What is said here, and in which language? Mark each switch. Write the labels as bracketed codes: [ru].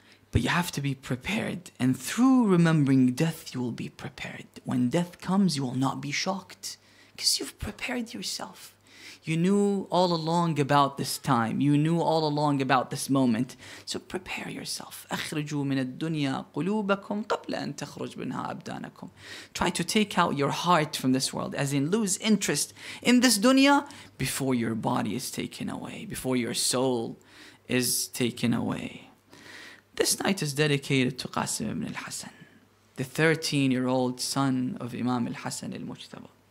[en] But you have to be prepared, and through remembering death, you will be prepared. When death comes, you will not be shocked, because you've prepared yourself. You knew all along about this time. You knew all along about this moment. So prepare yourself. [ar] أخرجوا من الدنيا قلوبكم قبل أن تخرج منها أبدانكم. [en] Try to take out your heart from this world, as in lose interest in this dunya before your body is taken away, before your soul is taken away. This night is dedicated to Qasim ibn al-Hasan, the 13-year-old son of Imam al-Hasan al-Mujtaba.